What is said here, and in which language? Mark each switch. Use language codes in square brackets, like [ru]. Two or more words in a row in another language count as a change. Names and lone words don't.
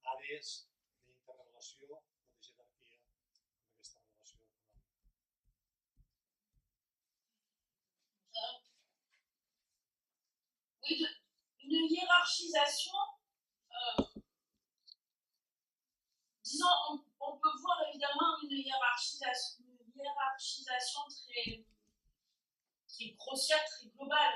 [ca] és d'interrelació o de jerarquia d'aquesta relació econòmica. [fr] Oui, une hiérarchisation, disons, on peut voir évidemment une hiérarchisation très grossière, très globale.